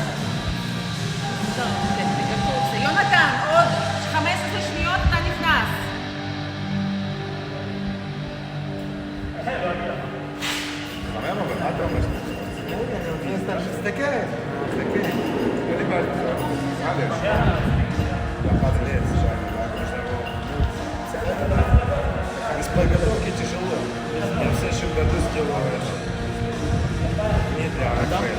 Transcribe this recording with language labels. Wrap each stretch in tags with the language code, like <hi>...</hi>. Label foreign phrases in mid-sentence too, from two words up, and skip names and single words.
<he>יונתן, עוד 15 שניות אתה נכנס. חמם, אבל מה אתה אומר? אני סתם מסתכל. אני בא</he> <ru>Без подготовки тяжело. Я в следующем году сделаю не для Рафаэля.</ru>